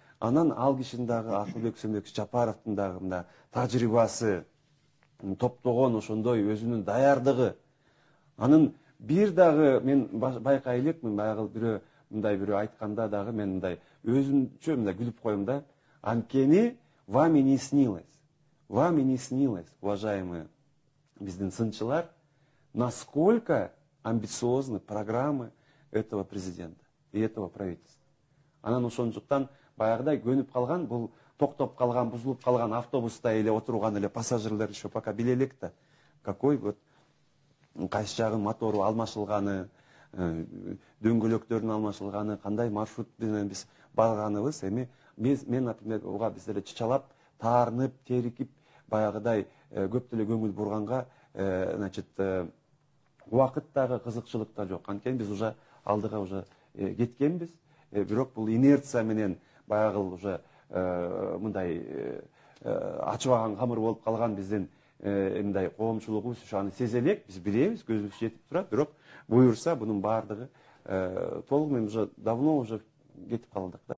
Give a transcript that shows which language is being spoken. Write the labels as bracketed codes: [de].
[ky] Анан ал кишинин дагы Акылбек Сембекович Жапаровдун дагы мына тажрыйбасы, топтогон ошондой өзүнүн даярдыгы. Анын бир дагы мен байкай элекмин, баягы бирөө мындай бирөө айтканда дагы мен мындай өзүмчө мындай күлүп коем да. Анткени [ru] вами не снилось, уважаемые [ky] биздин сынчылар, [ru] насколько амбициозны программы этого президента и этого правительства. [ky] Анан ошондуктан баягыдай көнүп калган, бул токтоп калган, бузулуп калган автобуста эле отурган эле пассажирлер [ru] еще пока [ky] биле элек да. [ru] Какой вот [ky] кайсы жагын мотору алмашылганы, дөңгөлөктөрүнүн алмашылганы, кандай маршрут менен биз барганыбыз, эми мен например ага биздер чычалап, таарынып, терикип, баягыдай көп деле көңүл бурганга, значит, убакыт дагы кызыкчылык да жок. Анткени биз уже алдыга уже кеткенбиз. Бирок бул инерция менен баягы уже мындай ачыбаган камыр болуп калган биздин мындай коомчулугубуз аны сезе элек, биз билебиз, көзүбүз жетип турат. Бирок буюрса бунун баардыгы толугу менен [ru] уже давно уже [ky] кетип калдык да.